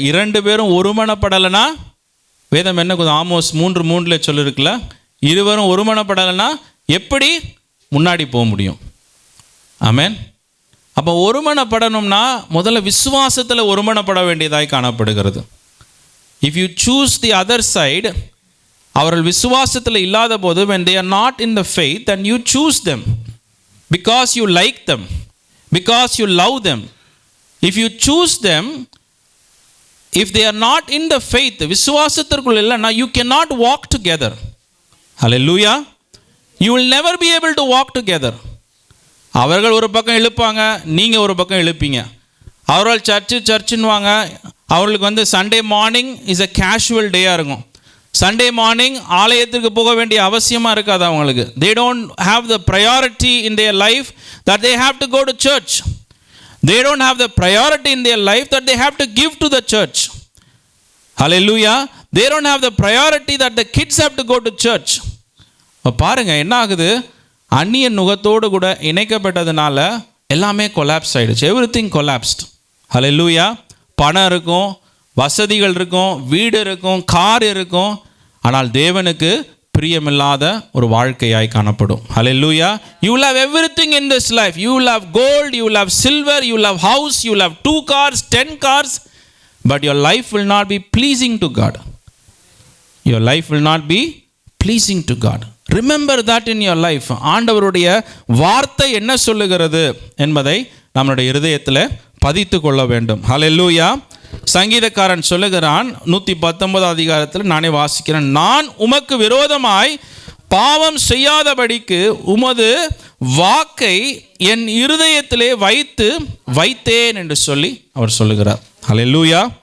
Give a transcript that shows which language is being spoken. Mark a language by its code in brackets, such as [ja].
[ta] 2 பேரும் ஒருமனப்படலைன்னா வேதம் என்ன? ஆமோஸ் 3:3 சொல்லிருக்குல்ல, இருவரும் ஒருமனப்படலைன்னா எப்படி முன்னாடி போக முடியும்? ஆமென். அப்போ ஒருமனப்படணும்னா முதல்ல விசுவாசத்தில் ஒருமனப்பட வேண்டியதாய் காணப்படுகிறது. [en] If you choose the other side, [ta] அவர்கள் விசுவாசத்தில் இல்லாத போது, [en] when they are not in the faith, and you choose them because you like them, because you love them. If you choose them, if they are not in the faith, [ta] விசுவாசத்திற்குள் இல்லைன்னா, [en] you cannot walk together. Hallelujah. You will never be able to walk together. [ta] அவர்கள் ஒரு பக்கம் இழுப்பாங்க, நீங்கள் ஒரு பக்கம் இழுப்பீங்க. அவர்கள் சர்ச்சுன்னுவாங்க, அவர்களுக்கு Sunday morning is a casual டேயாக இருக்கும். சண்டே மார்னிங் ஆலயத்திற்கு போக வேண்டிய அவசியமாக இருக்காது அவங்களுக்கு. [en] They don't have the priority in their life that they have to go to church. They don't have the priority in their life that they have to give to the church. Hallelujah. They don't have the priority that the kids have to go to church. [ta] பாருங்க என்ன ஆகுது, அந்நிய நுகத்தோடு கூட இணைக்கப்பட்டதுனால எல்லாமே collapse ஆகிடுச்சு. [en] Everything collapsed. [ta] ஹல்லேலூயா. பணம் இருக்கும், வசதிகள் இருக்கும், வீடு இருக்கும், கார் இருக்கும், ஆனால் தேவனுக்கு பிரியமில்லாத ஒரு வாழ்க்கையாய் காணப்படும். ஹல்லேலூயா. [en] You will have everything in this life. You will have gold, you will have silver, you will have house, you will have 2 cars, 10 cars, but your life will not be pleasing to God. Your life will not be pleasing to God. Remember that in your life. [ta] ஆண்டவருடைய வார்த்தை என்ன சொல்லுகிறது என்பதை நம்முடைய இருதயத்தில் பதித்து கொள்ள வேண்டும். ஹல்லேலூயா. சங்கீதக்காரன் சொல்லுகிறான் 119 அதிகாரத்தில், நானே வாசிக்கிறேன், நான் உமக்கு விரோதமாய் பாவம் செய்யாதபடிக்கு உமது வாக்கை என் இருதயத்திலே வைத்தேன் என்று சொல்லி அவர் சொல்லுகிறார். ஹல்லேலூயா.